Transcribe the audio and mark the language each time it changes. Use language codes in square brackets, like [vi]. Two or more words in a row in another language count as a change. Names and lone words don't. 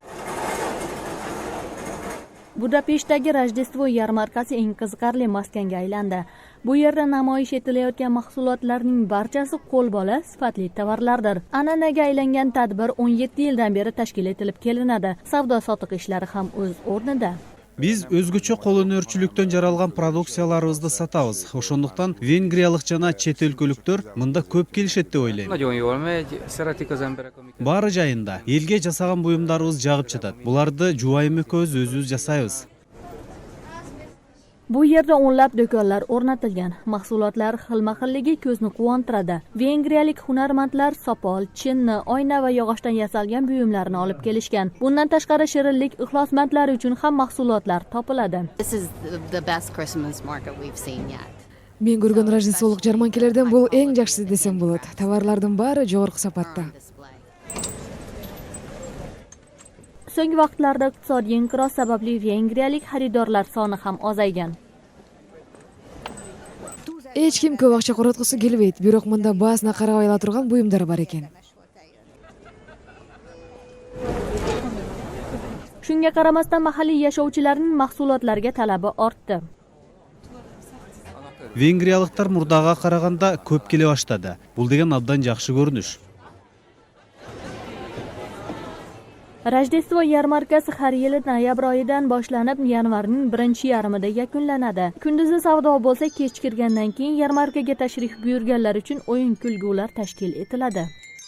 [uz] Budapeshtdagi Rojdestvo yarmarkasi eng qiziqarli maskanga aylandi. Bu yerda namoyish etilayotgan mahsulotlarning barchasi qo'lbola sifatli tovarlardir. An'anaga aylangan tadbir 17 yildan beri tashkil etilib kelinadi. Savdo-sotiq ishlari ham o'z o'rnida. [ky] Biz o'zgacha qo'lөнөрчүлүктөн жаралган продукцияларыбызды сатабыз. Ошондуктан венгриялык жана чет өлкөлүктөр мында көп келишет деп ойлойм. Баары жайында. Элге жасаган буюмдарыбыз жагып жатат. Буларды жубайым экөөбүз өзүбүз жасайбыз. [uz] Bu yerda o'nlab do'konlar o'rnatilgan. Mahsulotlar xilma-xilligi ko'zni quvontiradi. Vengriyalik hunarmandlar sopol, chinni, oyna va yog'ochdan yasalgan buyumlarni olib kelishgan. Bundan tashqari shirinlik ixlosmandlari uchun ham mahsulotlar topiladi. [ky] Men көргөн Рождестволук жарманкелерден бул эң жакшысы десем болот. Товарлардын баары жогорку сапатта. [uz] So'nggi vaqtlarda iqtisodiy inqiroz sababli vengriyalik xaridorlar soni ham ozaygan. [ky] Эч ким көп акча короткусу келбейт, бирок мында баасына карабай ала турган буюмдар бар экен. [uz] Shunga qaramasdan mahalliy yashovchilarning mahsulotlarga talabi ortdi. [ky] Венгриялыктар мурдага караганда көп келе баштады. Бул деген абдан жакшы көрүнүш. [uz] Rojdestvo yarmarkasi har yili noyabr oyidan boshlanib, yanvarning 1-yarmida yakunlanadi. Kunduzi savdo bo'lsa, kech kirgandan keyin yarmarkaga tashrif buyurganlar uchun o'yin-kulgular tashkil etiladi.